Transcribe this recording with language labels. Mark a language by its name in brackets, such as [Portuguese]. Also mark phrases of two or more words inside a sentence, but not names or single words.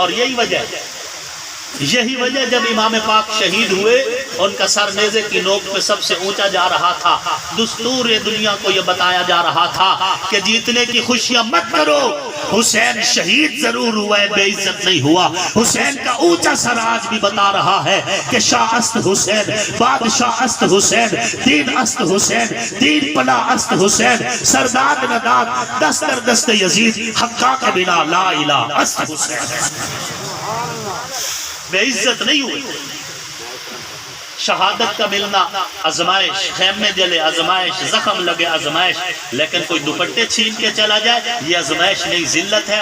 [Urdu] اور یہی وجہ جب امام پاک شہید ہوئے ان کا سر نیزے کی نوک پہ سب سے اونچا جا رہا تھا. دستور دنیا کو یہ بتایا جا رہا تھا کہ جیتنے کی خوشیاں مت کرو، حسین شہید ضرور ہوا ہے، بے عزت نہیں ہوا. حسین کا اونچا سر آج بھی بتا رہا ہے کہ [Persian] شاہ است حسین، بادشاہ است حسین، دین است حسین، دین پناہ است حسین، سرداد نداد دستر دست یزید، حقا کے بنا لا الہ است حسین. [Urdu] بے عزت نہیں ہوئی. شہادت کا ملنا آزمائش، خیمے جلے آزمائش، زخم لگے آزمائش. لیکن کوئی دوپٹے چھین کے چلا جائے یہ آزمائش نہیں، ذلت ہے.